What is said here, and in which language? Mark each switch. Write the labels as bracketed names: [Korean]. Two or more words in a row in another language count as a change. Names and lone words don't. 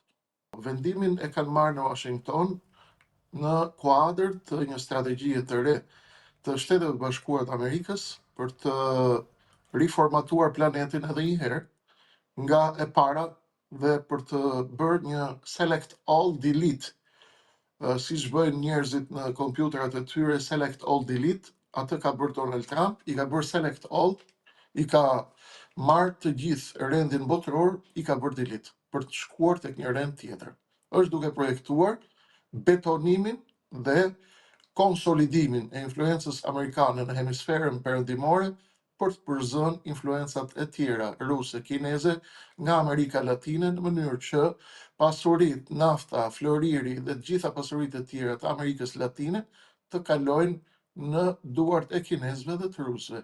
[Albanian] Vendimin e kanë marrë në Washington në kuadër të një strategjie të re të Shteteve të Bashkuara të Amerikës për të riformatuar planetin edhe një herë nga e para dhe për të bërë një [English] select all delete, [Albanian] siç bëjnë njerëzit në kompjuterat e tyre, [English] select all delete, [Albanian] atë ka bërë Donald Trump, i ka bërë [English] select all, [Albanian] i ka marrë të gjithë rendin botëror, i ka bërë delete për të shkuar tek një rend tjetër. Është duke projektuar betonimin dhe konsolidimin e influencës amerikane në hemisferën perëndimore për të përzënë influencat e tjera ruse, kineze nga Amerika Latine në mënyrë që pasurit, nafta, floriri dhe të gjitha pasuritë e tjera të Amerikës Latine të kalojnë në duart e kinezëve dhe të rusëve.